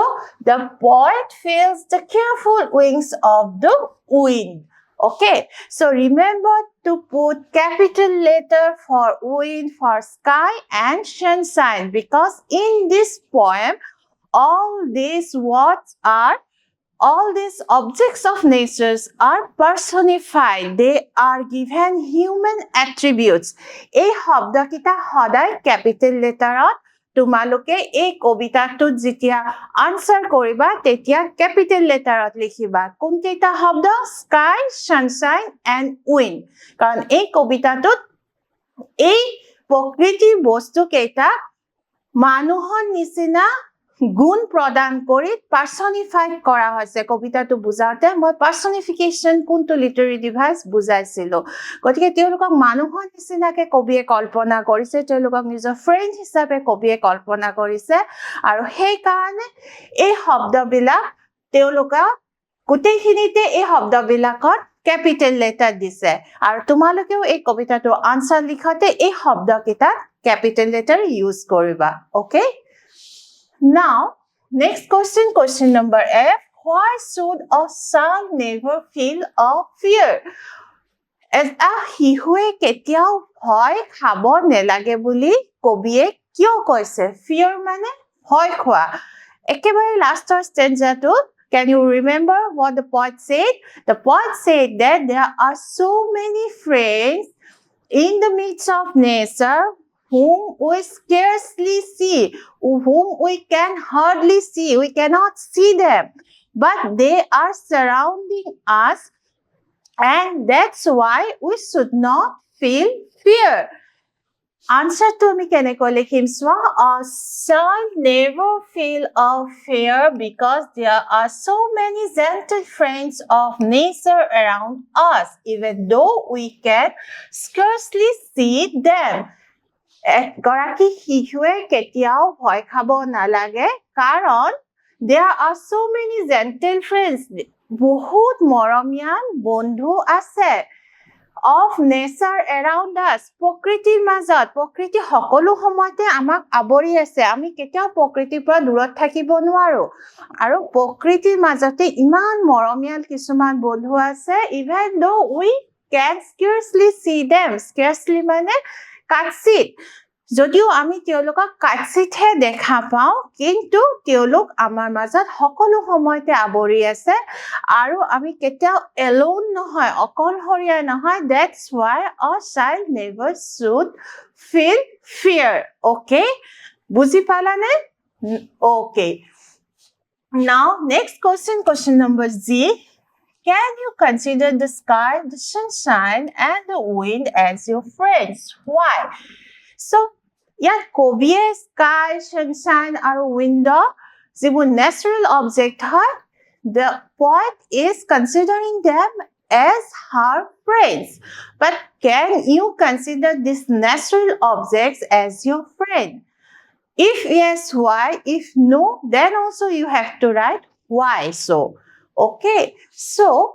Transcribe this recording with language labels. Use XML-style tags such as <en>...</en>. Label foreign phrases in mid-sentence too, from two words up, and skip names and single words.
<en>the poet feels the careful wings of the wind okay so remember to put capital letter for wind for sky and sunshine because in this poem all these words are all these objects of nature are personified they are given human attributes</en> <as>এই শব্দকিটা সদায়</as> <en>capital letterত</en> <as>তোমালোকে এই কবিতাটোত যেতিয়া আনসাৰ কৰিবা তেতিয়া</as> <en>capital letterত</en> <as>লিখিবা কোনকেইটা শব্দ</as> <en>sky sunshine and wind</en> <as>কাৰণ এই কবিতাটোত এই প্ৰকৃতিৰ বস্তু কেইটা মানুহৰ নিচিনা গুণ প্ৰদান কৰি পাৰ্সনিফাইড কৰা হৈছে কবিতাটো বুজাওতে মই পাৰ্সনিফিকেশন কোনটো</as> <en>literary device</en> <as>বুজাইছিলো গতিকে তেওঁলোকক মানুহৰ নিচিনাকে কবিয়ে কল্পনা কৰিছে তেওঁলোকক নিজৰ ফ্ৰেণ্ড হিচাপে কবিয়ে কল্পনা কৰিছে আৰু সেই কাৰণে এই শব্দবিলাক তেওঁলোকক গোটেইখিনিতে এই শব্দবিলাকত</as> <en>capital letter</en> <as>দিছে আৰু তোমালোকেও এই কবিতাটো আনসাৰ লিখতে এই শব্দকেইটা</as> <en>capital letter use</en> <as>কৰিবা okay</as> <en>now next question number F why should a child never feel a fear</en> <as>এটা শিশুৱে কেতিয়াও ভয় খাব নেলাগে বুলি কবিয়ে কিয় কৈছে</as> <en>fear</en> <as>মানে ভয় খোৱা একেবাৰে লাষ্টৰ</as> <en>stanzaটো can you remember what the poet said the poet said that there are so many friends in the midst of nature whom we scarcely see, whom we can hardly see, we cannot see them, but they are surrounding us and that's why we should not feel fear. Answer to me</en> <as>কেনেকৈ লিখিম চোৱা</as> <en>a child never feel a fear because there are so many gentle friends of nature around us even though we can scarcely see them.</en> <as>এগৰাকী শিশুৱে কেতিয়াও ভয় খাব নালাগে কাৰণ</as> <en>there are so many gentle friends</en> <as>বহুত মৰমীয়াল বন্ধু আছে</as> <en>of nature around us</en> <as>প্ৰকৃতিৰ মাজত প্ৰকৃতি সকলো সময়তে আমাক আৱৰি আছে আমি কেতিয়াও প্ৰকৃতিৰ পৰা দূৰত থাকিব নোৱাৰো আৰু প্ৰকৃতিৰ মাজতে ইমান মৰমীয়াল কিছুমান বন্ধু আছে</as> <en>even though we can scarcely see them scarcely</en> <as>মানে কাটছিত যদিও আমি তেওঁলোকক কাটছিতহে দেখা পাওঁ কিন্তু তেওঁলোক আমাৰ মাজত সকলো সময়তে আৱৰি আছে আৰু আমি কেতিয়াও alone নহয় অকলশৰীয়া নহয়</as> <en>that's why a child never should feel fear okay</en> <as>বুজি পালানে okay</as> <en>now next question number Z can you consider the sky the sunshine and the wind as your friends why so</en> <as>ইয়াত কবিয়ে</as> <en>sky sunshine আৰু wind যিবোৰ natural object হয় the poet is considering them as her friends but can you consider these natural objects as your friend if yes why if no then also you have to write why so okay so</en>